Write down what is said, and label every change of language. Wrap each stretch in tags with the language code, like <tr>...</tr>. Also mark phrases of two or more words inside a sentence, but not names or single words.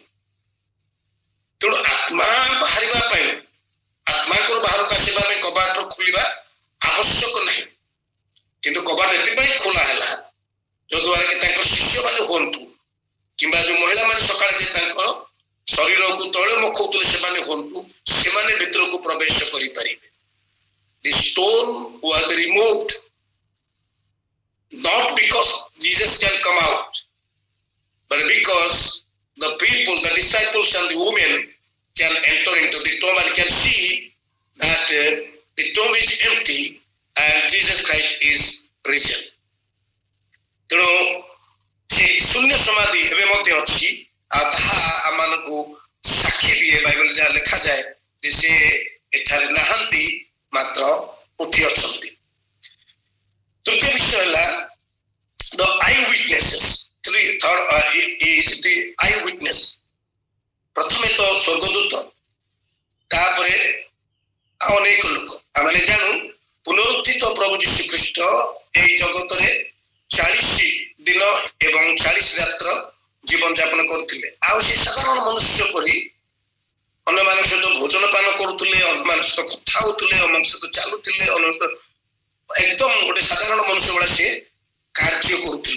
<or>ତେଣୁ ଆତ୍ମା ବାହାରିବା ପାଇଁ, ଆତ୍ମାଙ୍କର ବାହାରକୁ ଆସିବା ପାଇଁ କବାଟ ଖୋଲିବା ଆବଶ୍ୟକ ନାହିଁ। କିନ୍ତୁ କବାଟ ଏଥିପାଇଁ ଖୋଲା ହେଲା ଯଦ୍ୱାରା କି ତାଙ୍କର ଶିଷ୍ୟମାନେ ହୁଅନ୍ତୁ କିମ୍ବା ଯୋଉ ମହିଳାମାନେ ସକାଳେ ଯେ ତାଙ୍କର ଶରୀରକୁ ତଳେ ମଖଉଥିଲେ ସେମାନେ ହୁଅନ୍ତୁ, ସେମାନେ ଭିତରକୁ ପ୍ରବେଶ କରିପାରିବେ।</or> <en>The stone was removed not because Jesus can come out, but because the people, the disciples and the women can enter into the tomb and can see that the tomb is empty and Jesus Christ is risen.</en> <or>ତେଣୁ ସେ ଶୂନ୍ୟ ସମାଧି ଏବେ ମଧ୍ୟ ଅଛି, ଆଉ ତାହା ଆମମାନଙ୍କୁ ସାକ୍ଷୀ ଦିଏ। ବାଇବେଲ ଯାହା ଲେଖାଯାଏ ଯେ ସେ ଏଠାରେ ନାହାନ୍ତି, ମାତ୍ର ଉଠି ଅଛନ୍ତି। ତୃତୀୟ ବିଷୟ ହେଲା</or> <en>the eyewitnesses. Third is the eyewitness.</en> <or>ପ୍ରଥମେ ତ ସ୍ୱର୍ଗଦୂତ, ତାପରେ ଅନେକ ଲୋକ। ଆମେ ଜାଣୁ ପୁନରୁତ୍ଥିତ ପ୍ରଭୁ ଯୀଶୁ ଖ୍ରୀଷ୍ଟ ଏଇ ଜଗତରେ 40 ଦିନ ଏବଂ 40 ରାତ୍ର ଜୀବନ ଯାପନ କରୁଥିଲେ। ଆଉ ସେ ସାଧାରଣ ମନୁଷ୍ୟ ପରି ଅନ୍ୟମାନଙ୍କ ସହିତ ଭୋଜନ ପାନ କରୁଥିଲେ, ଅନ୍ୟମାନଙ୍କ ସହିତ କଥା ହଉଥିଲେ, ଅନ୍ୟମାନଙ୍କ ସହିତ ଚାଲୁଥିଲେ, ଏକଦମ ଗୋଟେ ସାଧାରଣ ମନୁଷ୍ୟ ଭଳିଆ ସେ କାର୍ଯ୍ୟ କରୁଥିଲେ।</or>